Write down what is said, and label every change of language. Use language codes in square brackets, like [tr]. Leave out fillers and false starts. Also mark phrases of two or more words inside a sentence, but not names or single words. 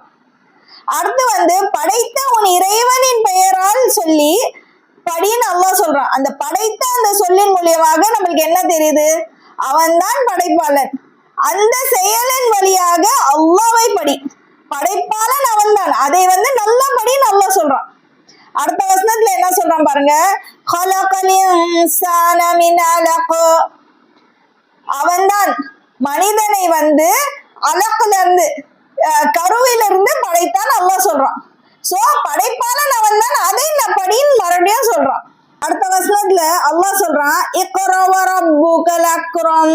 [ta] அடுத்து வந்து படைத்த உன் இறைவனின் பெயரால் சொல்லி படின்னு அல்லாஹ் சொல்றான். அந்த படைத்த அந்த சொல்லின் மூலியமாக நம்மளுக்கு என்ன தெரியுது? அவன்தான் படைப்பாளன். அந்த செயலின் வழியாக அல்லாஹ்வை படி. படைப்பாளன் அவன்தான், அதை வந்து நல்லா படின்னு அல்லாஹ் சொல்றான். அடுத்த வசனத்துல என்ன சொல்றான் பாருங்க. [ar] خلقل الإنسان من علق. [ta] அவன்தான் மனிதனை வந்து அலக்குல இருந்து கருவிலிருந்து படைத்தான் அல்லாஹ் சொல்றான். சோ படைப்பாளன் அவன் தான், அதை படின்னு மறுபடியும் சொல்றான். அடுத்த வசனத்துல அல்லாஹ் சொல்றான், [ar] اقرأ وربك الأكرم.